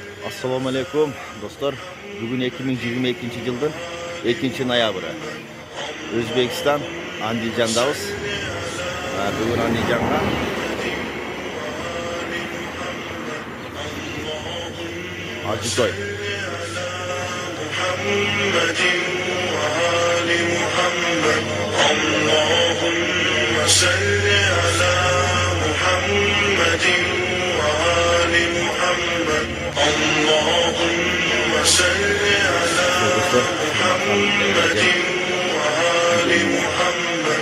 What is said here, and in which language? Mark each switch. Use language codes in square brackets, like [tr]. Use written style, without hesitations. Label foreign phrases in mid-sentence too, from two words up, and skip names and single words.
[ar] السلام عليكم do'stlar. [uz] Bugun 2022-yilning 2-noyabri. O'zbekiston Andijondamiz. Bugun Andijonga Hajitoy. [ar] اللهم صل على محمد وآل محمد. اللهم صل على محمد وآل محمد.